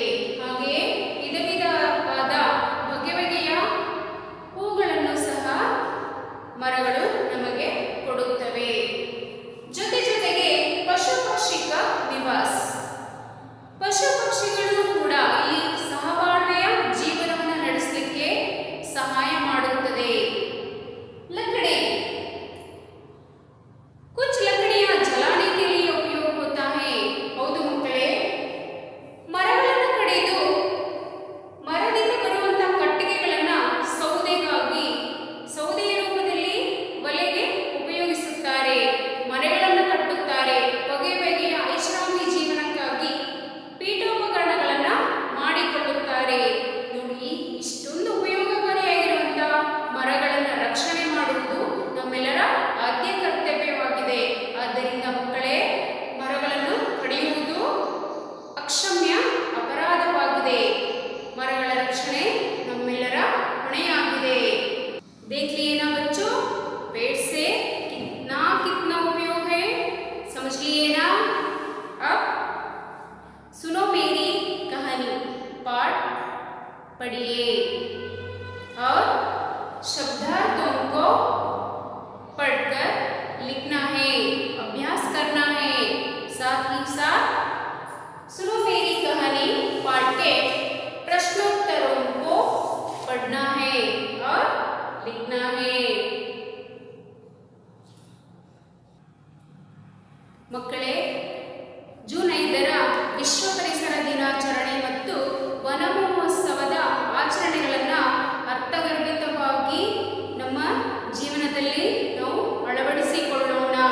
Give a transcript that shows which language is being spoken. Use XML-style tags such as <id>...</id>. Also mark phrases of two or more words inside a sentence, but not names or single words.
<kn>ಹಾಗೆಯೇ ವಿಧ ವಿಧವಾದ ಬಗೆ ಬಗೆಯ ಹೂಗಳನ್ನು ಸಹ ಮರಗಳು ನಮಗೆ ಕೊಡುತ್ತವೆ. ಜೊತೆಗೆ ಪಶು ಪಕ್ಷಿಕ ನಿವಾಸ, ಪಶು ಪಕ್ಷಿಗಳು ಕೂಡ ಇಲ್ಲಿ ಸಹಬಾಳ್ವೆಯ ಜೀವನವನ್ನು ನಡೆಸಲಿಕ್ಕೆ ಸಹಾಯ ಮಾಡುತ್ತದೆ.</kn> <hi>लकड़ी, कुछ लकड़ियां जलाने के लिए उपयोग होता है.</hi> <kn>ಹೌದು ಮಕ್ಕಳೇ, ಮರಗಳನ್ನು ಕಡಿದು ಮರದಿಂದ ಬರುವಂತ ಕಟ್ಟಿಗೆಗಳನ್ನ ಸೌದೆಯ ರೂಪದಲ್ಲಿ ಒಲೆಗೆ ಉಪಯೋಗಿಸುತ್ತಾರೆ. ಮನೆಗಳನ್ನು ಕಟ್ಟುತ್ತಾರೆ. ಬಗೆ ಬಗೆಯ ಐಷಾರಾಮಿ ಜೀವನಕ್ಕಾಗಿ ಪೀಠೋಪಕರಣಗಳನ್ನ ಮಾಡಿಕೊಳ್ಳುತ್ತಾರೆ. ನೋಡಿ, ಇಷ್ಟೊಂದು ಉಪಯೋಗಕಾರಿಯಾಗಿರುವಂತ ಮರಗಳನ್ನು ರಕ್ಷಣೆ ಮಾಡುವುದು ನಮ್ಮೆಲ್ಲರ ಆದ್ಯ ಕರ್ತವ್ಯವಾಗಿದೆ. ಆದ್ದರಿಂದ ಮಕ್ಕಳೇ, ಮರಗಳನ್ನು ಕಡಿಯುವುದು ಅಕ್ಷಮ್ಯ ಅಪರಾಧವಾಗಿದೆ. ಮರಗಳ ರಕ್ಷಣೆ ನಮ್ಮೆಲ್ಲರ ಹೊಣೆಯಾಗಿದೆ.</kn> <hi>देख लिए ना बच्चों, पेड़ से कितना उपयोग है, समझ लिए ना? अब सुनो मेरी कहानी पाठ पढ़िए और शब्दार्थों को पढ़कर लिखना है, अभ्यास करना है. साथ ही साथ सुनो मेरी कहानी पाठ के प्रश्नोत्तरों को पढ़ना है और लिखना है.</hi> <kn>ಮಕ್ಕಳೇ, ಜೂನ್ 5ರ ವಿಶ್ವ ಪರಿಸರ ದಿನಾಚರಣೆ ಮತ್ತು ವನ ಮಹೋತ್ಸವದ ಆಚರಣೆಗಳನ್ನು ಅರ್ಥಗರ್ಭಿತವಾಗಿ ನಮ್ಮ ಜೀವನದಲ್ಲಿ ನಾವು ಅಳವಡಿಸಿಕೊಳ್ಳೋಣ.</kn>